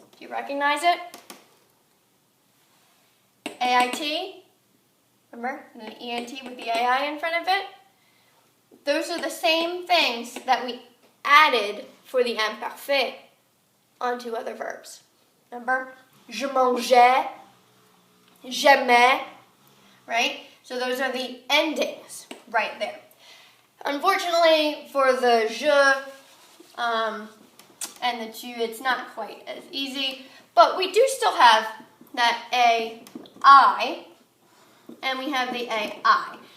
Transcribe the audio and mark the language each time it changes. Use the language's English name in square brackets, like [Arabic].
[English] recognize it? AIT, remember? And the ENT with the AI in front of it. Those are the same things that we added for the imparfait onto other verbs. Remember? [French] Je mangeais, j'aimais, [English] right? So those are the endings right there. Unfortunately, for the je and the tu, it's not quite as easy, but we do still have that AI, and we have the AI.